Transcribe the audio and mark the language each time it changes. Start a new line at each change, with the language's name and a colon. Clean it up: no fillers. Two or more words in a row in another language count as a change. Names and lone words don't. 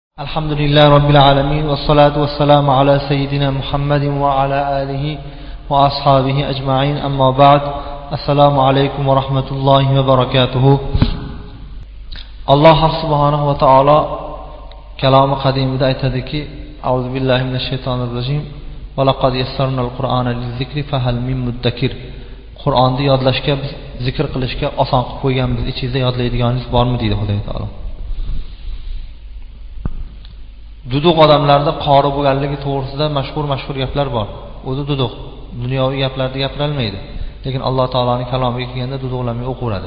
Arabic: الحمد لله رب العالمين والصلاة والسلام على سيدنا محمد وعلى آله وأصحابه أجمعين أما بعد السلام عليكم ورحمة الله وبركاته. الله سبحانه وتعالى كلام قديم بدأتك أعوذ بالله من الشيطان الرجيم ولقد يسرنا القرآن للذكر فهل من مدكر.
Uzbek: Qur'onni yodlashga, zikr qilishga oson qilib qo'yganmiz. Ichingizda yodlaydiganingiz bormi deydi Xudo taolo. Duduq odamlarda qori bo'lganligi to'g'risida mashhur gaplar bor. O'zi duduq, dunyoviy gaplarni gapirolmaydi. Lekin Alloh taoloning kalomiga kelganda duduqlamay o'qiradi.